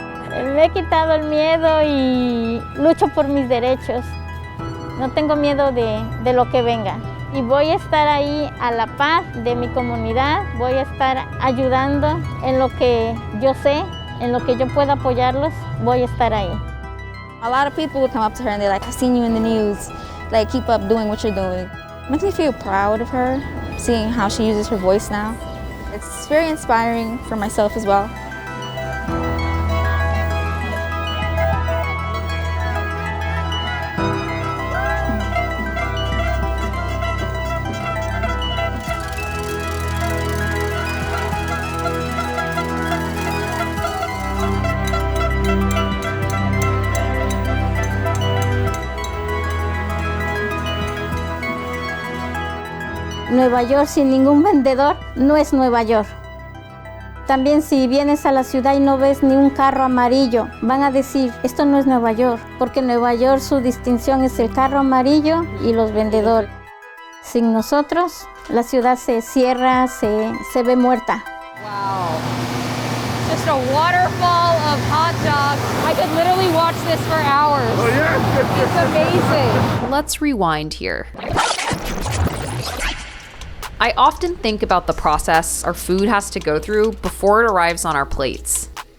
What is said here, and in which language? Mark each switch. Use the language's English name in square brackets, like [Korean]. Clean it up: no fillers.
[Spanish] Me he quitado el miedo y lucho por mis derechos. No tengo miedo de lo que venga. Y voy a estar ahí a la par de mi comunidad, voy a estar ayudando en lo que yo sé, en lo que yo pueda apoyarlos, voy a estar ahí. [English] A lot of people would come up to her and they're like, I've seen you in the news, like keep up doing what you're doing. It makes me feel proud of her, seeing how she uses her voice now. It's very inspiring for myself as well. [Spanish] Nueva York sin ningún vendedor no es Nueva York. También si vienes a la ciudad y no ves ni un carro amarillo, van a decir, esto no es Nueva York, porque Nueva York su distinción es el carro amarillo y los vendedores. Sin nosotros, la ciudad se cierra, se ve muerta. [English] Wow. Just a waterfall of hot dogs. I could literally watch this for hours. Oh yeah? It's amazing. Let's rewind here. I often think about the process our food has to go through before it arrives on our plates.